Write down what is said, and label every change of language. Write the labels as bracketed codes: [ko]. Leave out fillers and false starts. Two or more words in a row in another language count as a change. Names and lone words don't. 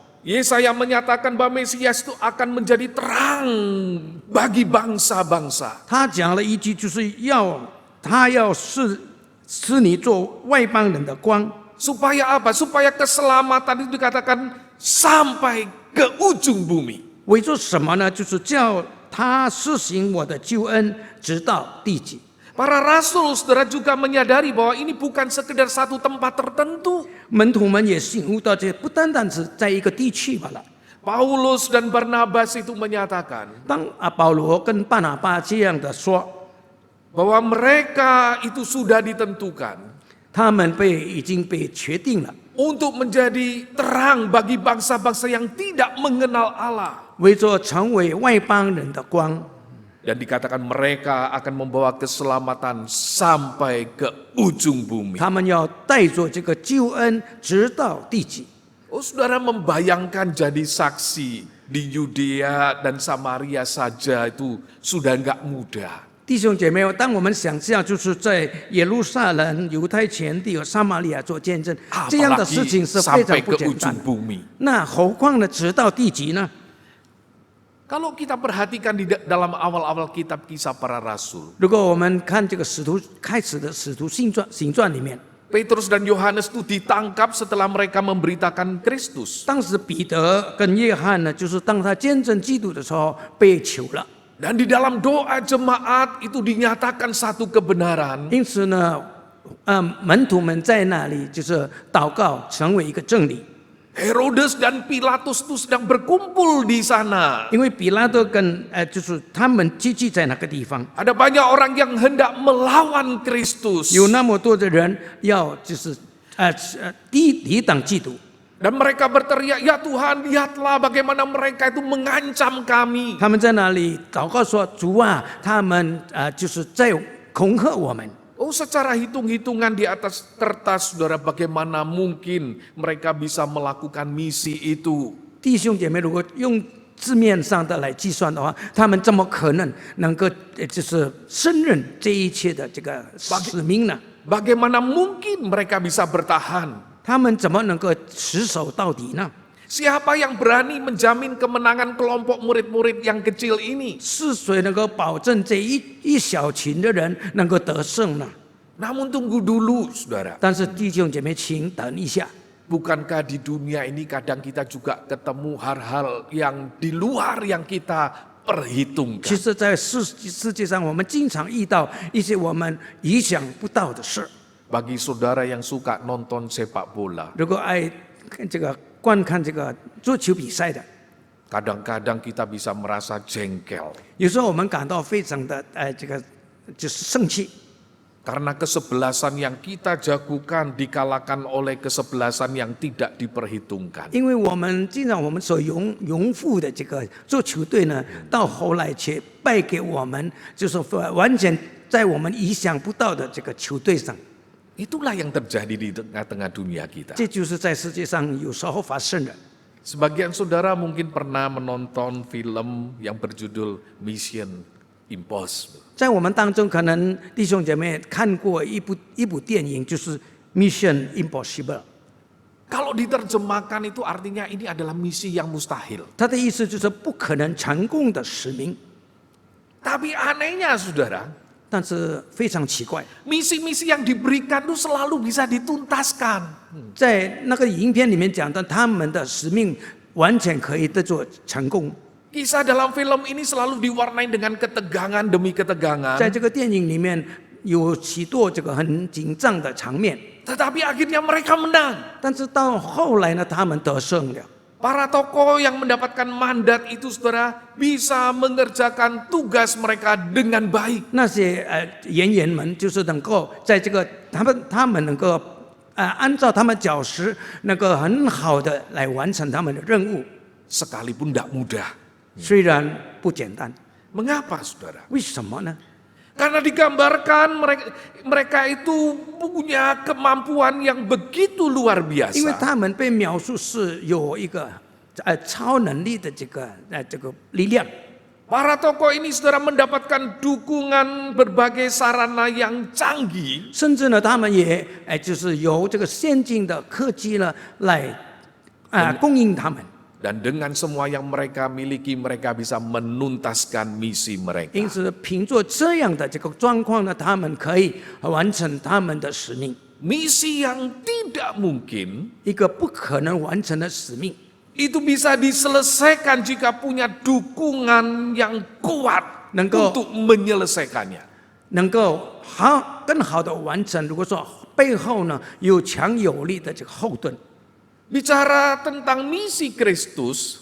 [id] Yesaya menyatakan bahwa Mesias itu akan menjadi terang bagi bangsa-bangsa. [zh] 他讲了一句，就是他要使你做外邦人的光。 [id] Supaya apa? Supaya keselamatan itu dikatakan sampai ke ujung bumi. [zh] 为做什么呢？就是叫他施行我的救恩，直到地极。 [id] Para rasul, saudara juga menyadari bahwa ini bukan sekedar satu tempat tertentu. [zh] 门徒们也醒悟到，这不单单是在一个地区罢了。 [id] Paulus dan Barnabas itu menyatakan [zh] 当保罗跟巴拿巴这样的说， [id] bahwa mereka itu sudah ditentukan [zh] 他们已经被确定了， [id] untuk menjadi terang bagi bangsa-bangsa yang tidak mengenal Allah. [zh] 为着成为外邦人的光。 [id] Dan dikatakan mereka akan membawa keselamatan sampai ke ujung bumi. [zh] 他们要带着这个救恩直到地极。 [id] Oh, saudara membayangkan jadi saksi di Yudea dan Samaria saja itu sudah enggak mudah. [zh] 弟兄姐妹，当我们想象就是在耶路撒冷、犹太全地和撒玛利亚做见证，这样的事情是非常 [id] sampai [zh] 不 [id] ke [zh] 简单 [id] ujung [zh] 的。 [id] bumi. [zh] 那何况呢，直到地极呢？ [id] Kalau kita perhatikan di dalam awal-awal kitab Kisah Para Rasul, [zh] 如果我们看这个开始的使徒行传里面， [id] Petrus dan Yohanes itu ditangkap setelah mereka memberitakan Kristus. [zh] 当时彼得跟约翰呢，就是当他见证基督的时候被囚了。 [id] Dan di dalam doa jemaat itu dinyatakan satu kebenaran. [zh] 因此呢，门徒们在那里就是祷告，成为一个真理。 [id] Herodes dan Pilatus itu sedang berkumpul di sana. [zh] 因为比拉多跟就是他们聚集在那个地方， [id] Ada banyak orang yang hendak melawan Kristus. [zh] 有那么多的人要就是抵挡基督。 [id] Dan mereka berteriak, ya Tuhan, lihatlah bagaimana mereka itu mengancam kami. [zh] 他们在那里祷告说：“主啊，他们就是在恐吓我们。” [id] Oh, secara hitung-hitungan di atas kertas, saudara, bagaimana mungkin mereka bisa melakukan misi itu? [zh] 弟兄姐妹，如果用字面上的来计算的话，他们怎么可能能够就是胜任这一切的这个使命呢？ [id] Bagaimana mungkin mereka bisa bertahan? [zh] 他们怎么能够持守到底呢？ [id] Siapa yang berani menjamin kemenangan kelompok murid-murid yang kecil ini? [zh] 是谁能够保证这一小群的人能够得胜呢？ [id] Namun tunggu dulu, saudara. [zh] 但是弟兄姐妹，请等一下。 [id] Bukankah di dunia ini kadang kita juga ketemu hal-hal yang di luar yang kita perhitungkan. [zh] 其实，在世界上，我们经常遇到一些我们意想不到的事。 [id] Bagi saudara yang suka nonton sepak bola, [zh] 如果爱这个观看这个足球比赛的， [id] kadang-kadang kita bisa merasa jengkel [zh] 有时候我们感到非常的这个就是生气， [id] karena kesebelasan yang kita jagokan dikalahkan oleh kesebelasan yang tidak diperhitungkan. [zh] 因为我们经常我们所拥护的这个足球队呢，到后来却败给我们，就是完全在我们意想不到的这个球队上。 [id] Itulah yang terjadi di tengah-tengah dunia kita. [zh] 这就是在世界上有时候发生的。 [id] Sebagian saudara mungkin pernah menonton film yang berjudul Mission Impossible. [zh] 在我们当中，可能弟兄姐妹看过一部电影，就是《Mission Impossible》。 [id] Kalau diterjemahkan itu artinya ini adalah misi yang mustahil. [zh] 它的意思就是不可能成功的使命。 [id] Tapi anehnya saudara, [zh] 但是非常奇怪， [id] misi-misi yang diberikan itu selalu bisa dituntaskan. [zh] 在那个影片里面讲的，他们的使命完全可以得做成功。 [id] Kisah dalam film ini selalu diwarnai dengan ketegangan demi ketegangan. [zh] 在这个电影里面有许多这个很紧张的场面， [id] Tetapi akhirnya mereka menang. [zh] 但是到后来呢，他们得胜了。 [id] Para tokoh yang mendapatkan mandat itu saudara bisa mengerjakan tugas mereka dengan baik. [zh] 那些演员们就是能够在这个他们能够按照他们角色能够很好的来完成他们的任务， [id] Sekalipun tidak mudah. [zh] 虽然不简单。 [id] Mengapa saudara? [zh] 为什么呢？ [id] Karena digambarkan mereka itu punya kemampuan yang begitu luar [zh] 因为 [id] biasa. [zh] 他们被描述是有一个超能力的这个力量。 [id] Para tokoh ini saudara mendapatkan dukungan berbagai sarana yang canggih. [zh] 甚至呢，他们也就是由这个先进的科技呢来供应他们。 [id] Dan dengan semua yang mereka miliki, mereka bisa menuntaskan misi [zh] 因 [id] mereka. [zh] 此，凭着这样的这个状况呢，他们可以完成他们的使命。 [id] Misi yang tidak mungkin [zh] 一个不可能完成的使命， [id] itu bisa diselesaikan jika punya dukungan yang kuat Nengko. untuk menyelesaikannya. [zh] 能够更好的完成。如果说背后呢有强有力的这个后盾， [id] Bicara tentang misi Kristus